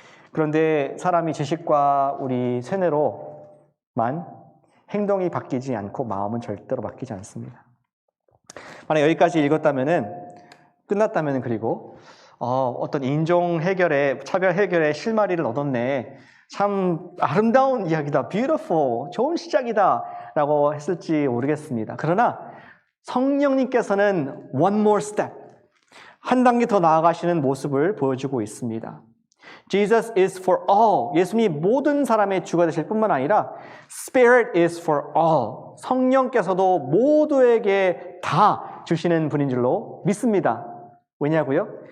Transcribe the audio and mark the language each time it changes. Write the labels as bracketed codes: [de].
[ko] 그런데 사람이 지식과 우리 세뇌로만 행동이 바뀌지 않고 마음은 절대로 바뀌지 않습니다. 만약 여기까지 끝났다면은 그리고 어떤 인종 해결에 차별 해결에 실마리를 얻었네. 참 아름다운 이야기다. beautiful. 좋은 시작이다. 라고 했을지 모르겠습니다. 그러나 성령님께서는 [en] one more step. [ko] 한 단계 더 나아가시는 모습을 보여주고 있습니다. [en] Jesus is for all. [ko] 예수님이 모든 사람의 주가 되실 뿐만 아니라 [en] Spirit is for all. [ko] 성령께서도 모두에게 다 주시는 분인 줄로 믿습니다. 왜냐고요?